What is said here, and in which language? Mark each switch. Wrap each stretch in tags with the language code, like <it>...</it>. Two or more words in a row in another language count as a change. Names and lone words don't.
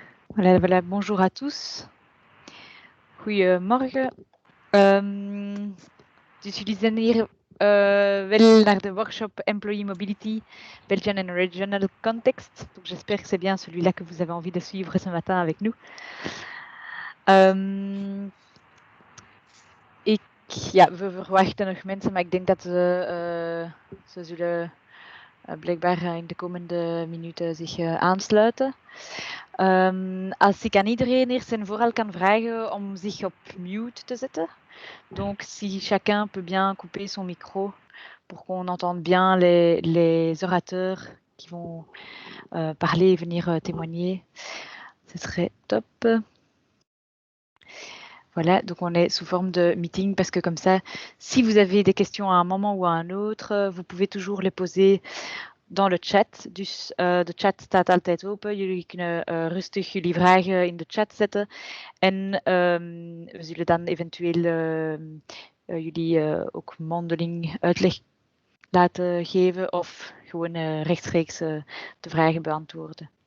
<fr>Voilà, voilà, bonjour à tous.</fr> <nl>Goedemorgen. Dus jullie zijn hier wel naar de workshop Employee Mobility, Belgian and Regional Context.</nl> <fr>Donc j'espère que c'est bien celui-là que vous avez envie de suivre ce matin avec nous.</fr> <nl>We verwachten nog mensen, maar ik denk dat ze zullen blijkbaar in de komende minuten zich aansluiten. Als ik aan iedereen eerst en vooral kan vragen om zich op mute te zetten.</nl> <fr>Donc si chacun peut bien couper son micro pour qu'on entende bien les orateurs qui vont parler et venir témoigner, ce serait top. Voilà, donc on est sous forme de meeting parce que comme ça, si vous avez des questions à un moment ou à un autre, vous pouvez toujours les poser dans le chat.</fr> <nl>Dus de chat staat altijd open. Jullie kunnen rustig jullie vragen in de chat zetten. En we zullen dan eventueel jullie ook mondeling uitleg laten geven of gewoon rechtstreeks de vragen beantwoorden.</nl>